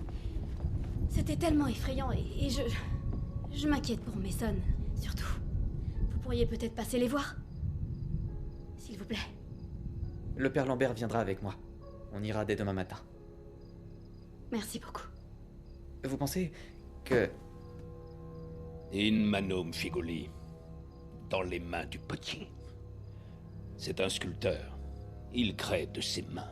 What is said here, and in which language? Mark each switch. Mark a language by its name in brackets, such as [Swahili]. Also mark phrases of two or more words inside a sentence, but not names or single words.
[French] C'était tellement effrayant et je m'inquiète pour Mason, surtout. Vous pourriez peut-être passer les voir. S'il vous plaît. Le père Lambert viendra avec moi. On ira dès demain matin. Merci beaucoup. Vous pensez que... [Latin] In manum figuli, [French] dans les mains du petit. C'est un sculpteur. Il crée de ses mains.